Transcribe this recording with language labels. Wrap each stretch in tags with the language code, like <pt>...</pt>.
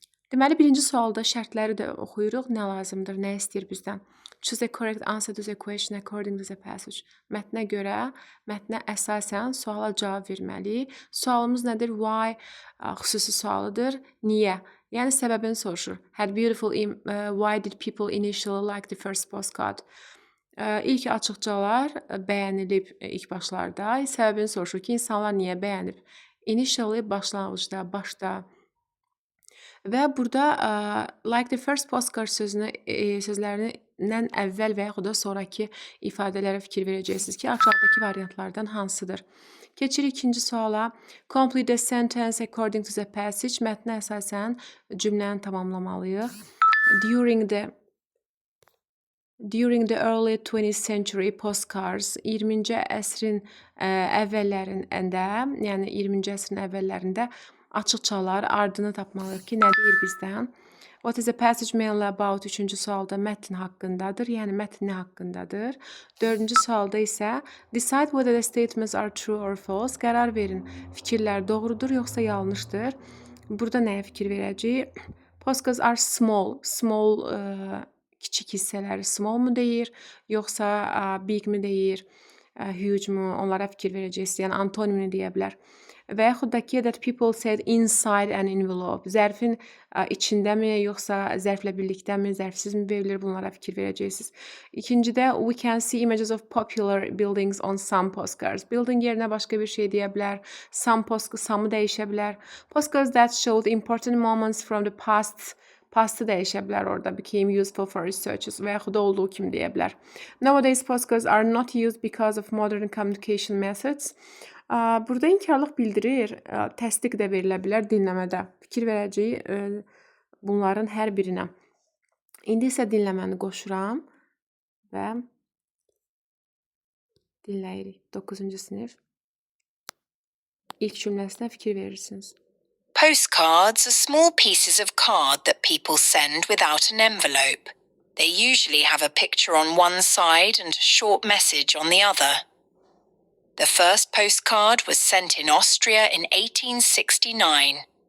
<az>Deməli, birinci sualda şərtləri də oxuyuruq. Nə lazımdır, nə istəyir bizdən?</az> <en>Choose a correct answer to the question according to the passage.</en> <az>Mətnə görə, mətnə əsasən suala cavab verməliyik. Sualımız nədir? Why xüsusi sualıdır. Niyə? Yəni, səbəbini soruşur.</az> <en>Why did people initially like the first postcard?</en> <az>İlk açıqcalar bəyənilib ilk başlarda. Səbəbini soruşur ki, insanlar niyə bəyənib? Initially başlanğıcda, başda. Və burada</az> <en>like the first postcard</en> <az>sözlərindən əvvəl və yaxud da sonraki ifadələrə fikir verəcəksiniz ki, aşağıdakı variantlardan hansıdır? Keçirik ikinci suala.</az> <en>Complete the sentence according to the passage.</en> <az>Mətnə əsasən cümləni tamamlamalıyıq.</az> <en>During the early 20th century postcards</en> <az>20-ci əsrin əvvəllərində, yəni 20-ci əsrin əvvəllərində açıqçalar ardını tapmalıyıq ki, nə deyir bizdən?</az> <en>What is the passage mainly about?</en> <az>Üçüncü sualda mətn haqqındadır, yəni mətni haqqındadır. Dördüncü sualda isə</az> <en>decide whether the statements are true or false.</en> <az>Qərar verin, fikirlər doğrudur yoxsa yanlışdır. Burada nəyə fikir verəcəyik?</az> <en>Postcards are small.</en> <az>Small kiçik hissələri small mu deyir, yoxsa big mi deyir, huge mu? Onlara fikir verəcəksiniz. Yəni antonimini deyə bilər. Və yaxud da ki,</az> <en>that people said inside an envelope.</en> <az>Zərfin içindəmi, yoxsa zərflə birlikdəmi, zərfsizmi verilir? Bunlara fikir verəcəksiniz.</az> <en>İkincidə, we can see images of popular buildings on some postcards.</en> <az>Building yerinə başqa bir şey deyə bilər. Some'ı dəyişə bilər.</az> <en>Postcards that showed important moments from the past.</en> <az>Pastı dəyişə bilər orada.</az> <en>Became useful for researchers</en> <az>və yaxud da olduğu kimi deyə bilər.</az> <en>Nowadays, postcards are not used because of modern communication methods.</en> <az>Burada inkarlıq bildirir, təsdiq də verilə bilər dinləmədə. Fikir verəcəyik bunların hər birinə. İndi isə dinləməni qoşuram və dinləyirik. 9-cu sinif. İlk cümləsinə fikir verirsiniz.</az> <en>Postcards are small pieces of card that people send without an envelope. They usually have a picture on one side and a short message on the other. The first postcard was sent in Austria in 1869.</en>